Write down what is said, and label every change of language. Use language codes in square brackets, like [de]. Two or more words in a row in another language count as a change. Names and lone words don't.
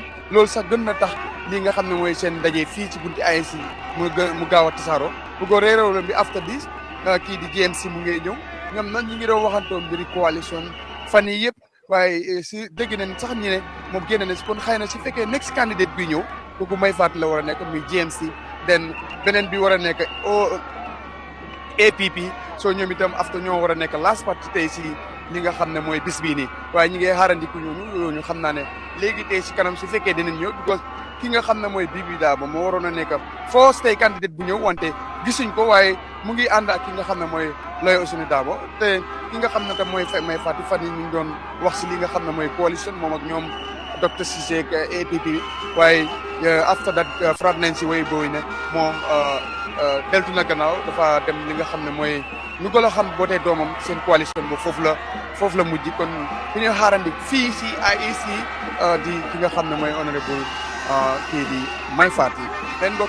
[wo] loolu sax gën na tax lii nga xam ne mooy seen ndaje fii ci bunti ANC mu gaaw a tasaaroo bu ko réeréew bi [en] after this [wo] kii di GMC mu ngi ñëw ñoom nag ñu ngi doon waxantoon mbiri coalition fan yi yëpp waaye si dégg nañ sax ñi ne moom génn na si kon xëy na si fekkee [en] next candidate [wo] bi ñëw kooku may faat la war a nekk muy GMC den beneen bi war a nekk APP soo ñoom itam after ñoo war a nekk [en] last party [wo] tey si li nga xam ne mooy bis bii nii waaye ñi ngay xaarandiku ñooñu xam naa ne léegi tey si kanam su fekkee dinañ ñëw because ki nga xam ne mooy Bibi Dabo moo waroon a nekk first tey candidate bu ñëw wante gisuñ ko waaye mu ngi ànd ak ki nga xam ne mooy Lawyer Ousainou Darboe te ki nga xam ne tam mooy may fàtti fan yi ñu ngi doon wax si li nga xam ne mooy coalition moom ak ñoom Dr Cissé ak APP waaye [en] after that fraud [wo] nañ si way booy ne moom deltu na gannaaw dafa dem li nga xam ne mooy ñu gën a xam boo tey doomam seen coalition bo foofu la mujj kon ku ñu xaarandi fii si IEC di ki nga xam ne mooy honorable kii di may faati leen mbokk